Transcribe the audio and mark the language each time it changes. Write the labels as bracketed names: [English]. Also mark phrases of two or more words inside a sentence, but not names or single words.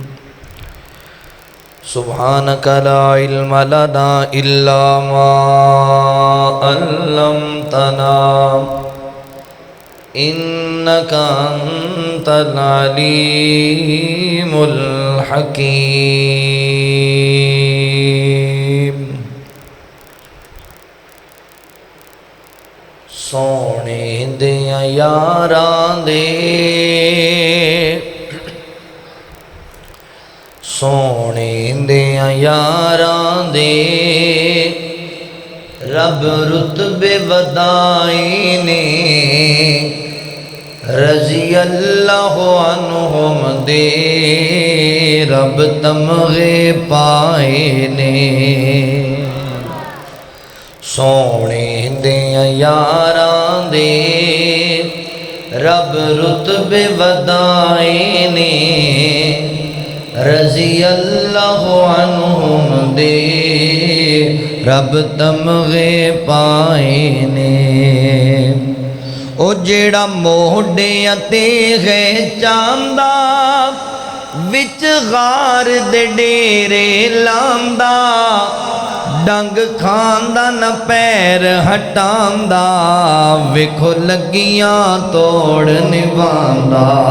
[Arabic] سبحانك لا علم لنا إلا ما علمتنا إنك أنت العليم الحكيم. [Punjabi] سونے دیاں یاراں دے سونے دیاں یاراں دے رب رتبے ودائی نے [Arabic] رضی اللہ عنہم [Punjabi] دے رب تمغے پائے نے. سونے دیاں یاراں دے رب رتبے ودائے نے [Arabic] رضی اللہ عنہم [Punjabi] دے رب تمغے پائے نے. او جیڑا موڈیاں تے ہے چاندہ وچ غار دے ڈیرے لاندا ڈنگ کھاندا نہ پیر ہٹاندا ویکھو لگیاں توڑ نبھاندا.